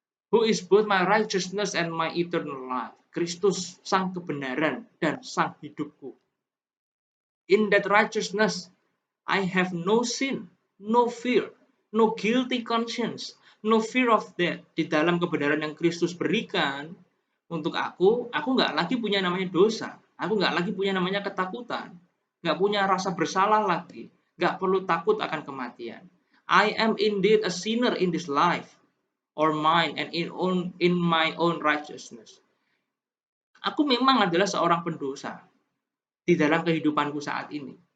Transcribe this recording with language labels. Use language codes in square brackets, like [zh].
[en] Who is both my righteousness and my eternal life. [id] Kristus sang kebenaran dan sang hidupku. [en] In that righteousness, I have no sin, no fear, no guilty conscience, no fear of death. [id] Di dalam kebenaran yang Kristus berikan untuk aku nggak lagi punya namanya dosa. Aku nggak lagi punya namanya ketakutan. Nggak punya rasa bersalah lagi. Nggak perlu takut akan kematian. [en] I am indeed a sinner in this life, or mine, and in my own righteousness. [id] Aku memang adalah seorang pendosa di dalam kehidupanku saat ini.